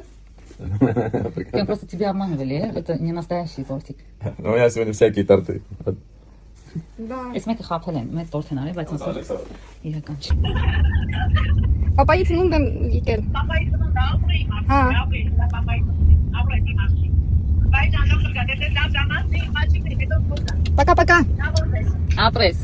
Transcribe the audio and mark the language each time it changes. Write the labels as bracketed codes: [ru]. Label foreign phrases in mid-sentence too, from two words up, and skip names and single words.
[ru] Я просто тебя обманывали, это не настоящий тортик. У меня сегодня всякие торты. Да. [hy] Ես մեկը խափել են, մեծ տորթ են արել, բայց ասել իրական չի։ Պապայի ծնունդ եմ եկել։ Հա։ [ru] Пока-пока։ [hy] Ապրես,